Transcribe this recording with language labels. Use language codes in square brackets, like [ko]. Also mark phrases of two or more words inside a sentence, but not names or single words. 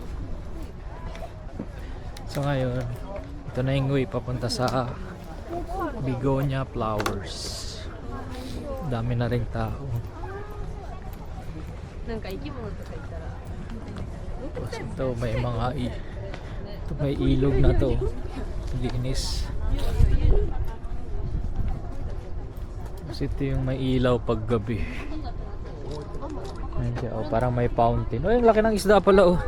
[tl] So ngayon, ito na yung way papunta sa [en] Begonia flowers. [tl] Dami na ring tao. [ja] なんか生き物とかいたら [tl] Tapos ito may mga ito may ilog na to. Linis. Tapos ito yung may ilaw pag gabi. Ayun siya, oh, parang may fountain. Oh, yung laki ng isda pala oh.